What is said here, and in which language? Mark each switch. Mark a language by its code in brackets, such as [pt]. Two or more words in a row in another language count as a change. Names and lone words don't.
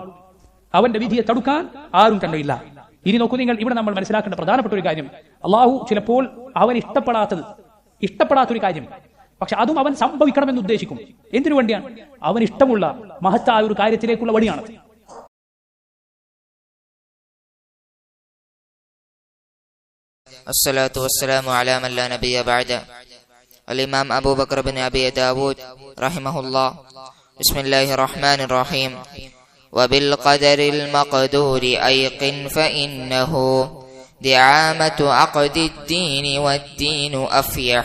[ml] അവന്റെ വിധിയെ തടുക്കാൻ ആരും തന്നെ ഇല്ല. ഇനി നോക്കൂ നിങ്ങൾ, ഇവിടെ നമ്മൾ മനസ്സിലാക്കേണ്ട പ്രധാനപ്പെട്ട ഒരു കാര്യം, അള്ളാഹു ചിലപ്പോൾ അവൻ ഇഷ്ടപ്പെടാത്തൊരു കാര്യം, പക്ഷെ അതും അവൻ സംഭവിക്കണമെന്ന് ഉദ്ദേശിക്കും. എന്തിനു വേണ്ടിയാണ്? അവൻ ഇഷ്ടമുള്ള മഹത്തായ ഒരു കാര്യത്തിലേക്കുള്ള വഴിയാണ്. [ar] الصلاة والسلام على من لا نبي بعد. الإمام أبو بكر بن أبي داود رحمه الله. بسم الله الرحمن الرحيم. وبالقدر المقدور أيقن فإنه دعامة عقد الدين والدين أفيح.